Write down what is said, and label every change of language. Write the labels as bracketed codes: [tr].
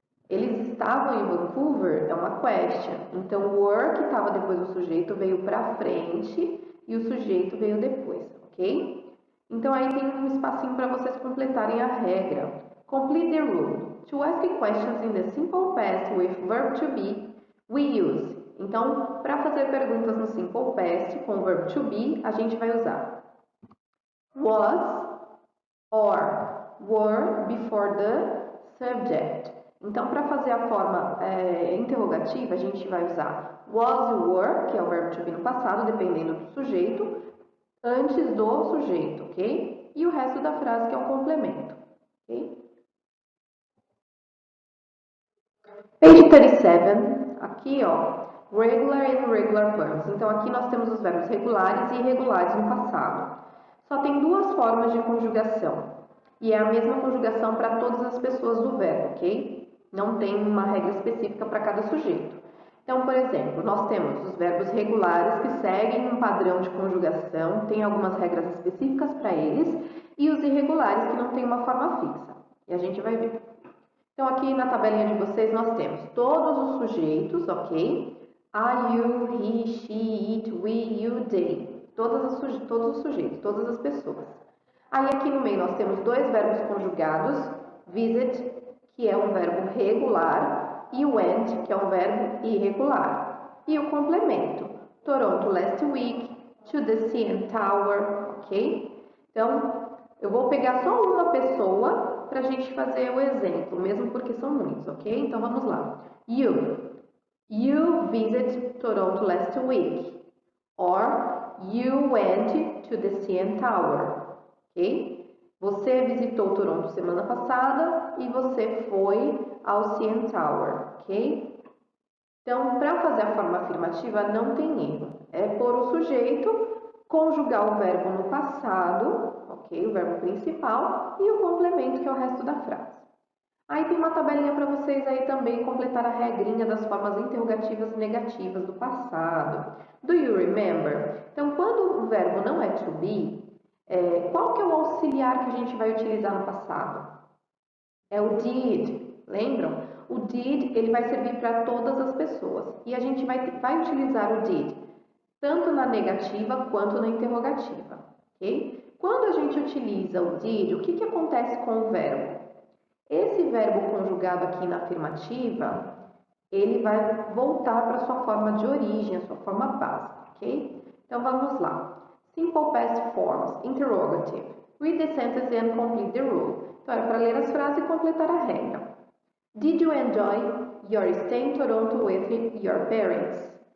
[pt] Eles estavam em Vancouver? É uma question. Então, were, que estava depois do sujeito, veio para frente e o sujeito veio depois, ok? Então, aí tem um espacinho para vocês completarem a regra. [en] Complete the rule. To ask questions in the simple past with verb to be, we use. [pt] Então, para fazer perguntas no simple past com o verb to be, a gente vai usar [en] was or were before the subject. [pt] Então, para fazer a forma interrogativa, a gente vai usar was e were, que é o verbo to be no passado, dependendo do sujeito, antes do sujeito, ok? E o resto da frase que é um complemento, ok? [en] Page 37, [pt] aqui ó, [en] regular and irregular verbs. [pt] Então aqui nós temos os verbos regulares e irregulares no passado. Só tem duas formas de conjugação. E é a mesma conjugação para todas as pessoas do verbo, ok? Não tem uma regra específica para cada sujeito. Então, por exemplo, nós temos os verbos regulares que seguem um padrão de conjugação, tem algumas regras específicas para eles, e os irregulares que não têm uma forma fixa. E a gente vai ver. Então, aqui na tabelinha de vocês, nós temos todos os sujeitos, ok? [en] I, you, he, she, it, we, you, they. [pt] Todos os sujeitos, todas as pessoas. Aí, aqui no meio, nós temos dois verbos conjugados. Visit, que é um verbo regular, e went, que é um verbo irregular. E o complemento. [en] Toronto last week, to the CN Tower, ok? [pt] Então, eu vou pegar só uma pessoa para a gente fazer o exemplo, mesmo porque são muitos, ok? Então, vamos lá. [en] You visited Toronto last week. Or, you went to the CN Tower, ok? [pt] Você visitou Toronto semana passada e você foi ao CN Tower, ok? Então, para fazer a forma afirmativa, não tem erro. É pôr o sujeito, conjugar o verbo no passado, ok? O verbo principal, e o complemento, que é o resto da frase. Aí tem uma tabelinha para vocês aí também completar a regrinha das formas interrogativas e negativas do passado. [en] Do you remember? [pt] Então, quando o verbo não é to be, qual que é o auxiliar que a gente vai utilizar no passado? É o did, lembram? O did, ele vai servir para todas as pessoas. E a gente vai utilizar o did tanto na negativa quanto na interrogativa, ok? Quando a gente utiliza o did, o que acontece com o verbo? Esse verbo conjugado aqui na afirmativa, ele vai voltar para a sua forma de origem, a sua forma básica, ok? Então, vamos lá. [en] Simple past forms, interrogative. Read the sentence and complete the rule. [pt] Então, é para ler as frases e completar a regra. [en] Did you enjoy your stay in Toronto with your parents?